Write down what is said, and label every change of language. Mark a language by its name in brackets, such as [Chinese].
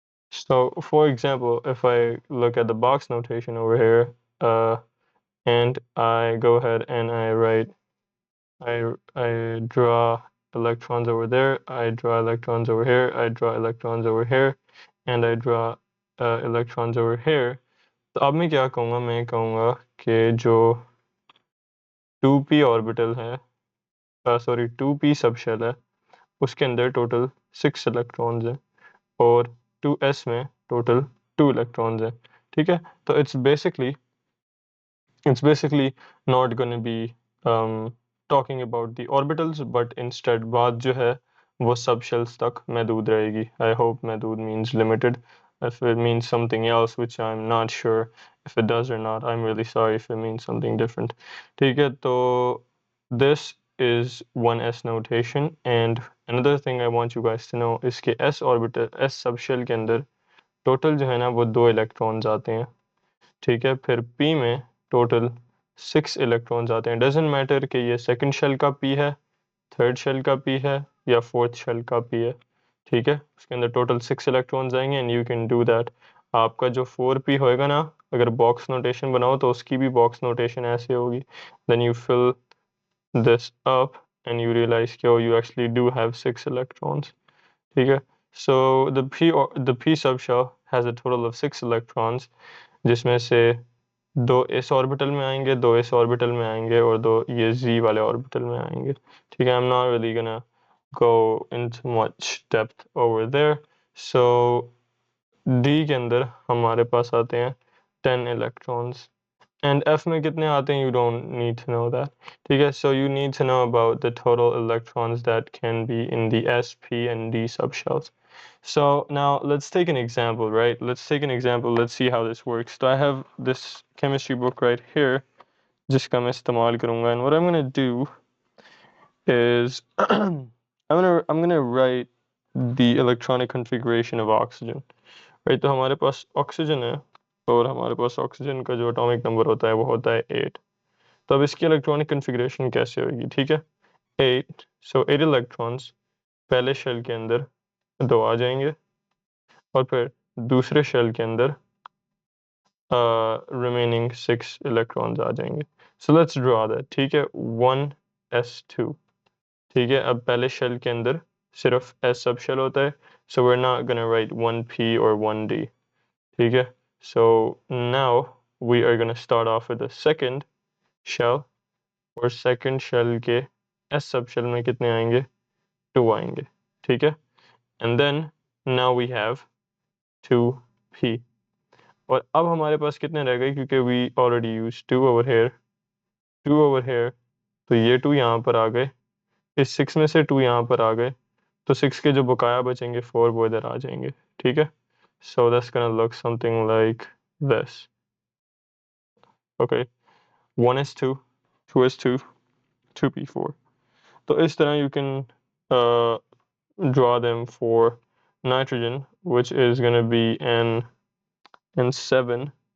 [English] So for example, if I look at the box notation over here, and I go ahead and I draw electrons over there, I draw electrons over here, I draw electrons over here, and I draw electrons over here. [Hindi] तो अब मैं क्या कहूँगा, मैं कहूँगा कि जो 2p orbital है, सॉरी 2p सबशेल है, उसके अंदर टोटल 6 इलेक्ट्रॉन्स हैं और 2s में टोटल 2 इलेक्ट्रॉन्स हैं, ठीक है? [English] तो it's basically not going to be talking about the orbitals, but instead [Hindi] बात जो है वो [English] subshells [Hindi] तक महदूद रहेगी. [English] I hope महदूद means limited. If it means something else, which I'm not sure if it does or not, I'm really sorry if it means something different. [Hindi] ठीक है? [English] तो this is 1s notation, and another thing I want you guys to know is [Hindi] कि s orbital, s subshell के अंदर total जो है ना वो 2 electrons आते हैं, ठीक है? फिर p में टोटल 6 इलेक्ट्रॉन्स आते हैं. [English] doesn't matter [Hindi] कि ये सेकंड शेल का p है, थर्ड शेल का p है या फोर्थ शेल का p है, ठीक है? उसके अंदर टोटल 6 इलेक्ट्रॉन्स आएंगे [English] And you can do that. [Hindi] आपका जो 4p होएगा ना, अगर बॉक्स नोटेशन बनाओ तो उसकी भी बॉक्स नोटेशन ऐसे होगी. [English] then you fill this up and you realise कि you actually do have 6 electrons, [Hindi] ठीक है? [English] So the p subshell has a total of 6 electrons, [Hindi] जिसमें से 2 इस ऑर्बिटल में आएंगे, 2 इस ऑर्बिटल में आएंगे और 2 ये z वाले ऑर्बिटल में आएंगे, ठीक है? [English] I'm not really gonna go into much depth over there. [Hindi] So d के अंदर हमारे पास आते हैं 10 electrons and f में कितने आते हैं, [English] you don't need to know that, [Hindi] ठीक है? [English] So you need to know about the total electrons that can be in the s, p and d subshells. So now let's take an example, right? Let's take an example. Let's see how this works. So I have this chemistry book right here, [Hindi] जिसका मैं इस्तेमाल करूँगा, [English] and what I'm gonna do is I'm gonna write the electronic configuration of oxygen. Right? [Hindi] तो हमारे पास oxygen है और हमारे पास oxygen का जो एटॉमिक नंबर होता है वो होता है 8. तो अब इसकी इलेक्ट्रॉनिक कन्फिग्रेशन कैसे होगी, ठीक है? 8, so 8 इलेक्ट्रॉन्स पहले शेल के अंदर 2 आ जाएंगे और फिर दूसरे शेल के अंदर remaining 6 electrons आ जाएंगे. [English] So let's draw that, [Hindi] ठीक है? 1s2, ठीक है, अब पहले शेल के अंदर सिर्फ S सब शेल होता है, [English] so we're not gonna write 1p or 1d. [Hindi] ठीक है, [English] so now we are gonna start off with the second shell, [Hindi] और सेकंड शेल के S सब शेल में कितने आएंगे, 2 आएंगे. ठीक है, and then now we have 2p, और अब हमारे पास कितने रह गए, क्योंकि [English] we already used 2 over here, [Hindi] 2 over here, तो ये 2 यहाँ पर आ गए, इस 6 में से 2 यहाँ पर आ गए, तो 6 के जो बकाया बचेंगे 4 वो इधर आ जाएंगे. ठीक है, [English] so that's gonna look something like this. Okay, 1 is 2, 2 is 2, 2p4. [Hindi] तो इस तरह [English] you can uh, draw them for nitrogen, which is gonna be n and 7.